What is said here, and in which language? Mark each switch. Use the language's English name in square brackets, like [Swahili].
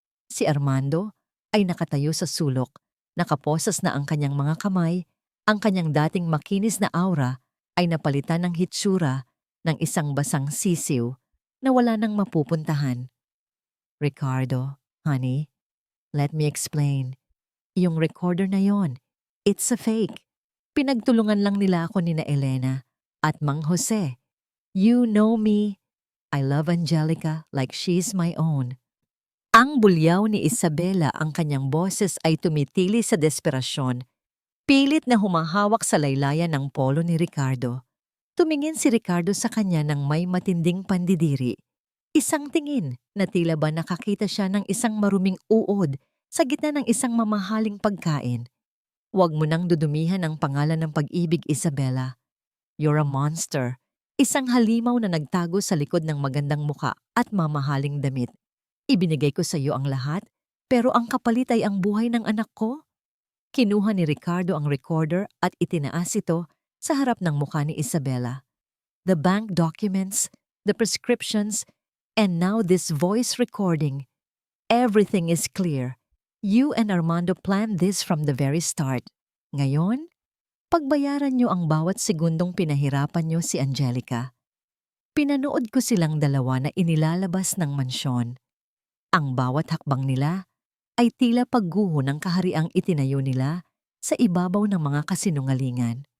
[Filipino] Si Armando ay nakatayo sa sulok, nakaposas na ang kanyang mga kamay, ang kanyang dating makinis na aura ay napalitan ng hitsura ng isang basang sisiw na wala nang mapupuntahan. [English] Ricardo, honey, let me explain. [Filipino] Yung recorder na yon, [English] it's a fake. [Filipino] Pinagtulungan lang nila ako ni na Elena at Mang Jose. [English] You know me. I love Angelica like she's my own. [Filipino] Ang bulyaw ni Isabela, ang kanyang boses ay tumitili sa desperasyon. Pilit na humahawak sa laylayan ng polo ni Ricardo. Tumingin si Ricardo sa kanya ng may matinding pandidiri. Isang tingin na tila ba nakakita siya ng isang maruming uod sa gitna ng isang mamahaling pagkain. Huwag mo nang dudumihan ang pangalan ng pag-ibig, Isabela. [English] You're a monster. [Filipino] Isang halimaw na nagtago sa likod ng magandang muka at mamahaling damit. Ibinigay ko sa iyo ang lahat, pero ang kapalit ay ang buhay ng anak ko. Kinuha ni Ricardo ang recorder at itinaas ito sa harap ng mukha ni Isabela. [English] The bank documents, the prescriptions, and now this voice recording. Everything is clear. You and Armando planned this from the very start. [Filipino] Ngayon, pagbayaran niyo ang bawat segundong pinahirapan niyo si Angelica. Pinanood ko silang dalawa na inilalabas ng mansyon. Ang bawat hakbang nila ay tila pagguho ng kahariang itinayo nila sa ibabaw ng mga kasinungalingan.